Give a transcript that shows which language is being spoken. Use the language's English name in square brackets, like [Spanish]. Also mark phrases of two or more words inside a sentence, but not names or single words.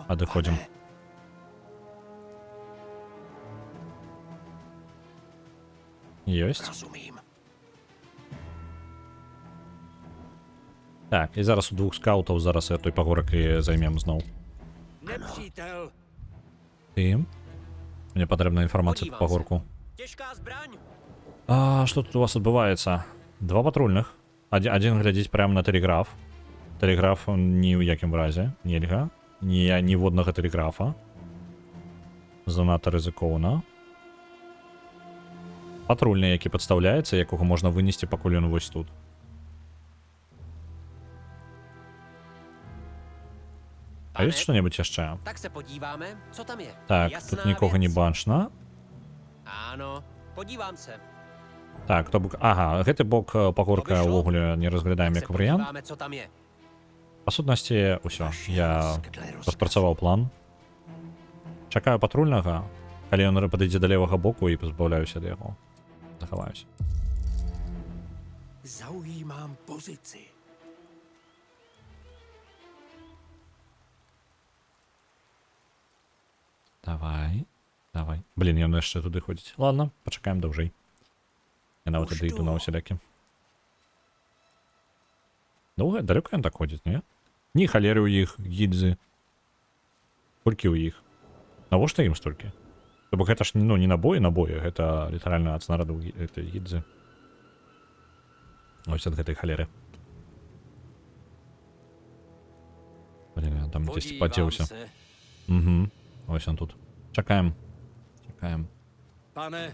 [Belarusian] Адыходзім. [Czech] pane. [Belarusian] Ёсць. [Czech] Rozumím. [Belarusian] Так, і зараз у двух скаутаў зараз той пагорак і займем зноў. [Czech] Nepřítel. [Belarusian] Ты? Мне патрэбна інфармацыя па пагорку. [Czech] Těžká zbraň. [Belarusian] А што тут у вас адбываецца? Два патрульных. Адзін глядзіць прямо на тэлеграф. Тэлеграф ні ў якім разе нельга. Ніводнага тэлеграфа. Занадта рызыкоўна. Патрульны, які падстаўляецца, якога можна вынесці, пакуль ён вось тут. А ёсць што-небудзь яшчэ? [Czech] Tak se podíváme, co tam je. [Belarusian] Так, [Czech] Jasná [Belarusian] тут нікога не [Czech] věc. [Belarusian] бачна. [Czech] Ano, podívám se. [Belarusian] Так, то бок... Ага, гэты бок пагорка ўвогуле не разглядаем [Czech] Tak [Belarusian] як [Czech] se [Belarusian] варыянт. [Czech] podíváme, co tam je. [Belarusian] Па сутнасці, ўсё. Я распрацаваў план. Чакаю патрульнага, калі ён падыдзе да левага боку і пазбаўляюся ад яго. Захаваюся. [Czech] Zaujímám pozici. [Belarusian] Давай. Блін, ён яшчэ туды ходзіць. Ладно, пачакаем даўжэй. Я нават тады іду на усялякі. Доўга, далёка ён так ходзіць, не? Ні халеры ў іх, гідзы. Колькі ў іх? Навошта ім столькі? То бок гэта ж не набоі, гэта літаральна ад снарадаў гэтай гідзы. Ось ад гэтай халеры. [Ukrainian] Блін, я там десь [Czech] Podívám [Ukrainian] подівся. [Czech] se. [Ukrainian] Угу. Ось він тут. Чекаємо. Чекаємо. [Czech] Pane,